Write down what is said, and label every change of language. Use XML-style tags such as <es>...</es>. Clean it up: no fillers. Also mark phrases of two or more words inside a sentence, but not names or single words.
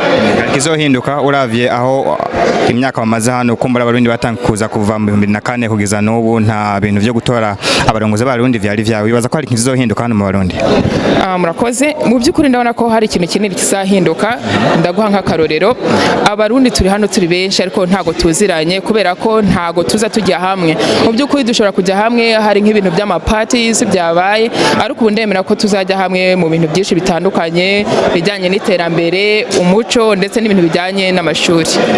<rn>Kizohinduka uravye aho imyaka bamaze hano kumbura abarundi batanga kuza kuva mu 2004 kugeza n'ubu nta bintu byo gutora abarongozi b'abarundi vyari vyawe. Bibaza ko hari kizohinduka hano mu Barundi.</rn> <rw>Murakoze mu byukuri ndabona ko hari ikintu kinini kizahinduka. Ndaguha nk'akarorero abarundi turi hano turi benshi ariko ntago tuziranye kubera ko ntago tuza tujya hamwe. Mu byukuri dushobora kujya hamwe hari nk'ibintu by'amaparties byabaye ariko ubu ndemera ko tuzajya hamwe mu bintu byinshi bitandukanye bijyanye n'iterambere umuco ndetse n'ibintu bijyanye n'amashuri.</rw>